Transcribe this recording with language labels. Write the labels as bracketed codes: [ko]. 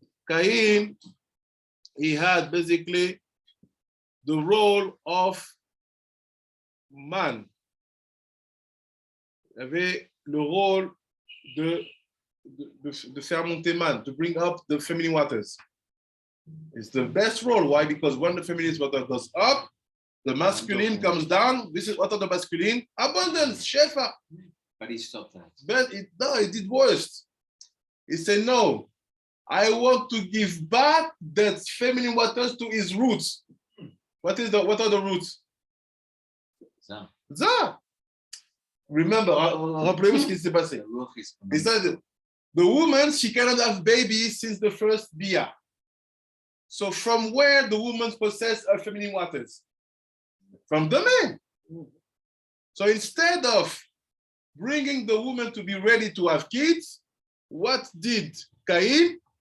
[en] Kayin, he had basically the role of man. [fr] Il avait le rôle de faire monter man, [en] to bring up the feminine waters. It's the best role. Why? Because when the feminine water goes up, the masculine comes down. This is what of the masculine? Abundance, shefa. But he stopped that. But he did worse. He said, no, I want to give back that feminine waters to his roots. What are the roots? [fr] Ça. [en] Remember, [fr] rappelez-vous ce qui s'est passé. [en] He said, the woman, she cannot have babies since the first bia. So from where the woman possess her feminine waters? From the man. So instead of bringing the woman to be ready to have kids, what did Kayin?